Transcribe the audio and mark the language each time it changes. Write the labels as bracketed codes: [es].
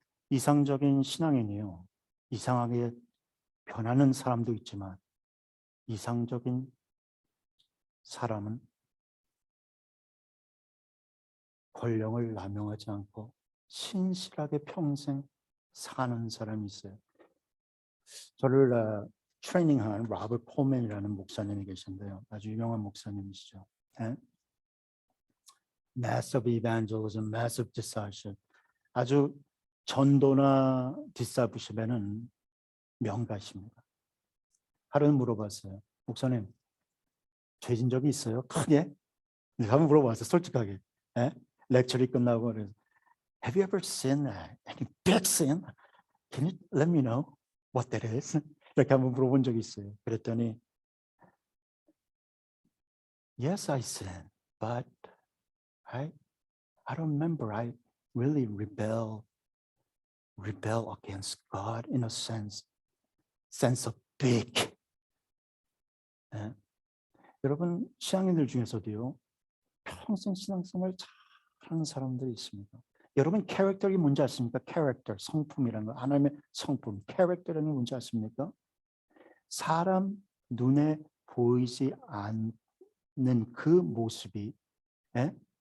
[ko] 이상적인 신앙인이요. 이상하게 변하는 사람도 있지만 이상적인 사람은 권력을 남용하지 않고 신실하게 평생 사는 사람이 있어요. 저를 트레이닝한 로버트 콜맨이라는 목사님이 계신데요. 아주 유명한 목사님이시죠. 네? [en] Massive evangelism, massive discipleship. [ko] 아주 전도나 디사이플십에는 명가십니다. 하루는 물어봤어요. 목사님, 죄진 적이 있어요? 크게? 내가 한번 물어봤어요. 솔직하게. 예? 렉처리 끝나고 그래서 [en] Have you ever sinned any big sin? Can you let me know what that is? [ko] 이렇게 한번 물어본 적이 있어요. 그랬더니 [en] Yes, I sinned, but I don't remember. I really rebel against God in a sense of big. [ko] 예? 여러분 신앙인들 중에서도요 평생 신앙생활 잘하는 사람들이 있습니다. 여러분 캐릭터이 뭔지 아십니까? 캐릭터, 성품이라는 거. 하나님의 성품, 캐릭터라는 게 뭔지 아십니까? 사람 눈에 보이지 않는 그 모습이 예?